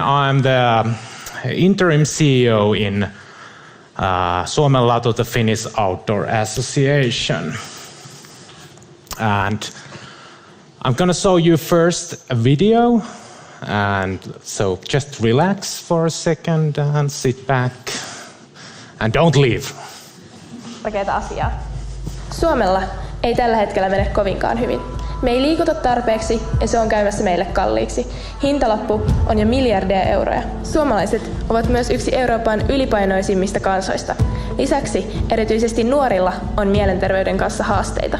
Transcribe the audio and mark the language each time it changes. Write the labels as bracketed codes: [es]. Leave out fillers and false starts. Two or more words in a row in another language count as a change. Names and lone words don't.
[en] I'm the interim CEO in Suomen Latu, the Finnish Outdoor Association. And I'm gonna show you first a video, and so just relax for a second and sit back and don't leave. [fi] Tärkeää asiaa. Suomella ei tällä hetkellä mene kovinkaan hyvin. Me ei liikuta tarpeeksi ja se on käymässä meille kalliiksi. Hintalappu on jo miljardeja euroja. Suomalaiset ovat myös yksi Euroopan ylipainoisimmista kansoista. Lisäksi erityisesti nuorilla on mielenterveyden kanssa haasteita.